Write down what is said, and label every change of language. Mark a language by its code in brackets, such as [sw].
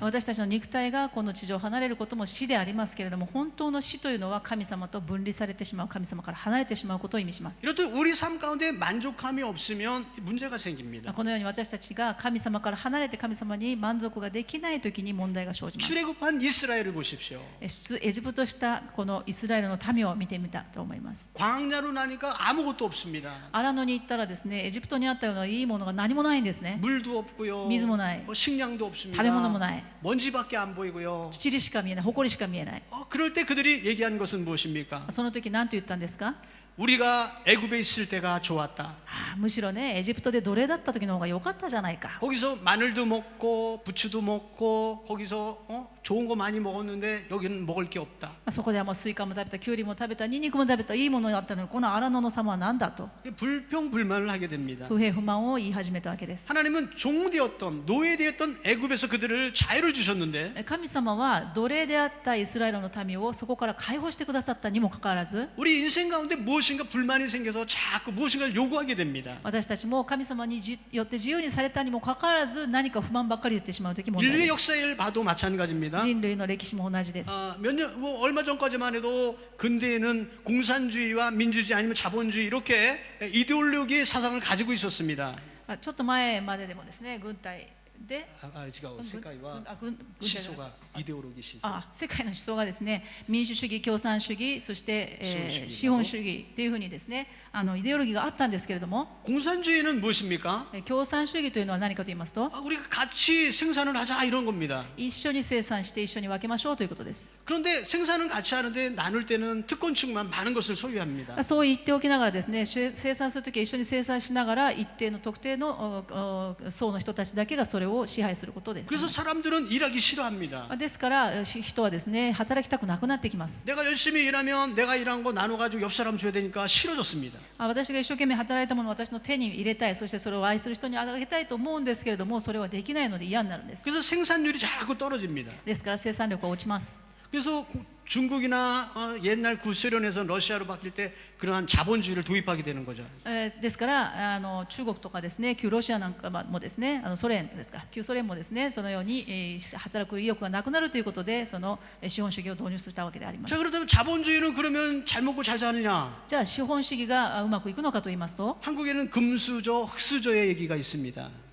[ja] 私たちの肉体がこの地上を離れることも死でありますけれども、本当の死というのは神様と分離されてしまう、神様から離れてしまうことを意味します。 [ko] 이렇듯 우리 삶 가운데 만족함이 없으면 문제가 생깁니다. [ja] このように私たちが神様から離れて神様に満足ができないときに問題が生じます。 [ko] 출애굽한 이스라엘을 보십시오. [ja] エジプトしたこのイスラエルの民を見てみたと思います。 [ko] 광야로 나니까 아무것도 없습니다. [ja] 荒野に行ったらですね、エジプトにあったようないいものが何もないんですね。 [ko] 물도 없고요. [ja] 水もない。 [ko] 식량도 없습니다. [ja] 食べ物もない。 [ko] 먼지밖에 안 보이고요. [ja] 塵しか見えない、埃しか見えない。 [ko] 그럴 때 그들이 얘기한 것은 무엇입니까? [ja] その時何と言ったんですか？ [ko] 우리가 애굽에 있을 때가 좋았다. [ja] むしろね、エジプトで奴隷だった時の方が良かったじゃないか。 [ko] 거기서 마늘도 먹고 부추도 먹고 거기서 좋은 거 많이 먹었는데 여기는 먹을 게 없다. [ja] そこではもうスイカも食べた、キュウリも食べた、ニンニクも食べた、いいものだったのに、この荒野の様は何だと [ko] 불평불만을 하게 됩니다. [ja] 不平不満を言い始めたわけです。 [ko] 하나님은 종되었던 노예되었던 애굽에서 그들을 자유를 주셨는데 [ja] 神様は奴隷であったイスラエルの民をそこから解放してくださったにもかかわらず、 [ko] 우리 인생 가운데 무엇인가 불만이 생겨서 자꾸 무엇인가를 요구하게 됩니다. [ja] 私たちも神様によって自由にされたにもかかわらず、何か不満ばっかり言ってしまう時もありま [ko] 인류의 [ja] す。 [ko] 역사를 봐도 마찬가지입니다. [ja] 人類の歴史も同じです。 [ko] 얼마 전까지만 해도 근대에는 공산주의와 민주주의 아니면 자본주의 이렇게 이데올로기의 사상을 가지고 있었습니다. [ja] ちょっと前まででもですね、軍隊で、世界は軍隊じゃない [ko] 시소가 이데올로기 시소. [ja] 世界の思想がですね、民主主義、共産主義、そして、資本主義というふうにですね、イデオロギーがあったんですけれども、 [ko] 공산주의는 무엇입니까? [ja] 共産主義というのは何かと言いますと、 [ko] 우리가 같이 생산을 하자 이런 겁니다. [ja] 一緒に生産して一緒に分けましょうということです。 [ko] 그런데 생산은 같이 하는데 나눌 때는 특권층만 많은 것을 소유합니다. [ja] そう言っておきながらですね、生産するときは一緒に生産しながら一定の特定の層の人たちだけがそれを支配することです。 [ko] 그래서 사람들은 일하기 싫어합니다. [ja] ですから人はですね、働きたくなくなってきます。 [ko] 내가 열심히 일하면 내가 일한 거 나눠가지고 옆 사람 줘야 되니까 싫어졌습니다. [ja] 私が一生懸命働いたものを私の手に入れたい、そしてそれを愛する人にあげたいと思うんですけれども、それはできないので嫌になるんです。 [ko] 그래서 생산율이 자꾸 떨어집니다. [ja] ですから生産力が落ちます。 [ko] 그래서 중국이나 옛날 구소련에서 러시아로 바뀔 때 그러한 자본주의를 도입하게 되는 거죠. [ja] ですから中国とかですね、旧ロシアなんかもですね、ソ連ですか、旧ソ連もですね、そのように、働く意欲がなくなるということで、その資本主義を導入したわけであります。 [ko] 자 그렇다면 자본주의는 그러면 잘 먹고 잘 사느냐? [ja] じゃあ資本主義がうまくいくのかと言いますと、 [ko] 한국에는 금수저, 흑수저의 얘기가 있습니다.